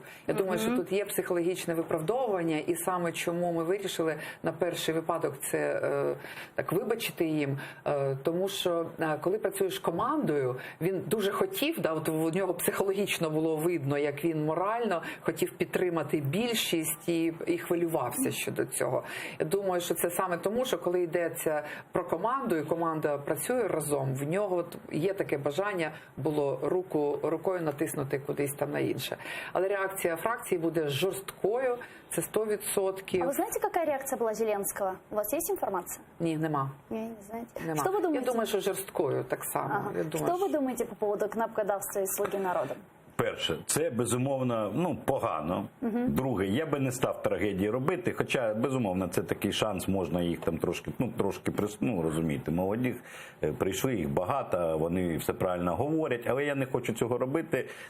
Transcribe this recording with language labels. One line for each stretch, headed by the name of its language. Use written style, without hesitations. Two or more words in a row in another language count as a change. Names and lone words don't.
Ukrainian: Я думаю, що тут є психологічне виправдовування, і саме чому ми вирішили на перший випадок це так вибачити їм, тому що коли працюєш командою, він дуже хотів, от у нього психологічно було видно, як він морально хотів підтримати більшість і хвилювався щодо цього. Я думаю, що це саме тому, що коли йдеться про команду, і команда працює разом, в нього є таке бажання було рукою натиснути кудись там на інше. Але реакція фракції буде жорсткою, це 100%.
Russian: А вы знаете, какая реакция была Зеленского? У вас есть информация?
Ukrainian: Ні, нема.
Russian: Не знаете.
Ukrainian: Нема.
Russian: Что вы думаете?
Ukrainian: Я думаю, що жорсткою так само. Ага. Я думаю,
Russian: Что вы думаете по поводу кнопкодавства и «Слуги народа»?
Ukrainian: Перше, це безумовно, погано. Друге, я би не став трагедії робити, хоча, безумовно, це такий шанс, можна їх там трошки, розумієте, молоді, прийшли, їх багато, вони все правильно говорять, але я не хочу цього робити.